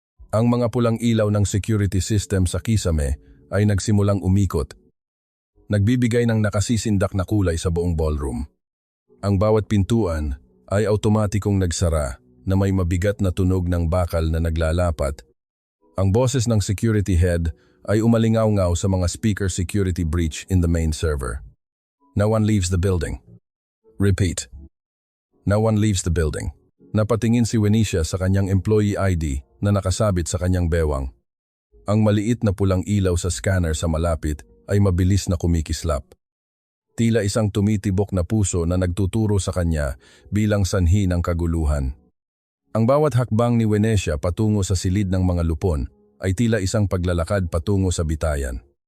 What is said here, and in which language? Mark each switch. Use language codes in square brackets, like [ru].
[tl] Ang mga pulang ilaw ng security system sa kisame ay nagsimulang umikot, nagbibigay ng nakasisindak na kulay sa buong ballroom. Ang bawat pintuan ay automatikong nagsara na may mabigat na tunog ng bakal na naglalapat. Ang boses ng security head ay umalingaw-ngaw sa mga speaker, [en] security breach in the main server. No one leaves the building. Repeat. No one leaves the building. [tl] Napatingin si Venetia sa kanyang employee ID na nakasabit sa kanyang bewang. Ang maliit na pulang ilaw sa scanner sa malapit ay mabilis na kumikislap. Tila isang tumitibok na puso na nagtuturo sa kanya bilang sanhi ng kaguluhan. Ang bawat hakbang ni Venetia patungo sa silid ng mga lupon ay tila isang paglalakad patungo sa bitayan.